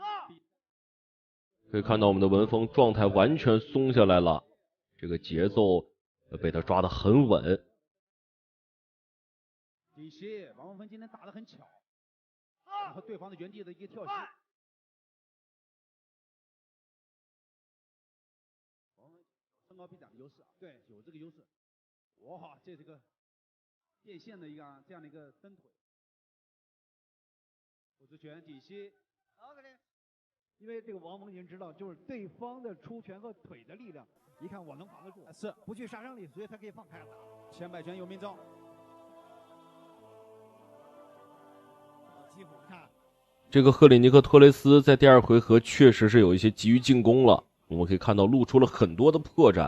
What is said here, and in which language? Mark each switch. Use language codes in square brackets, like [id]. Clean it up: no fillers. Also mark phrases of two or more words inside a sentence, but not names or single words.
[zh] 可以看到我們的文峰狀態完全鬆下來了，這個節奏被他抓得很穩。底膝，王文峰今天打得很巧，然後對方的原地的一個跳膝。身高臂展的優勢啊，對，有這個優勢。哇，這是個變線的一個這樣的一個蹬腿，後直拳底膝。因為這個王蒙已經知道，就是對方的出拳和腿的力量，一看我能防得住，是不具殺傷力，所以他可以放開了打。前擺拳有命中。這個赫里尼克托雷斯在第二回合確實是有一些急於進攻了，我們可以看到露出了很多的破綻。